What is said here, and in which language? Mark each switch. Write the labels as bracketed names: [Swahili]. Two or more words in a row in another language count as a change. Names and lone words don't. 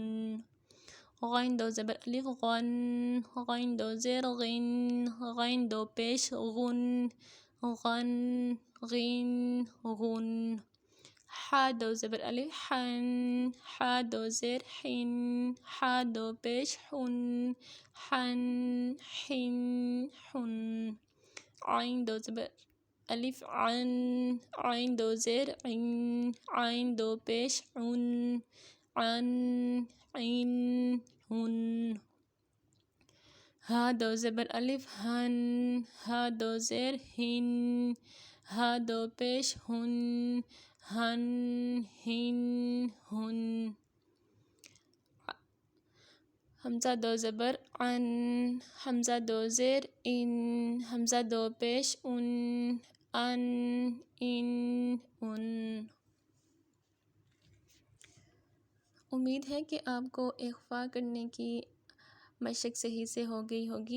[Urdu] غین دو زبر الف غن، غین دو زیر غن، غین دو پیش غن، غن غن غن. حا دو زبر الف حن، حا دو زیر حن، حا دو پیش حن، حن حن حن. عین دو زبر الف عن، عین دو زیر عن، عین دو پیش عن، عن عن ہن. ہا دو زبر الف ہن، ہا دو زیر ہن، ہا دو پیش ہن، ہن ہن ہن. حمزہ دو زبر عن، حمزہ دو زیر ان، حمزہ دو پیش ان، ان ان ان. امید ہے کہ آپ کو اخفاء کرنے کی مشق صحیح سے ہو گئی ہوگی.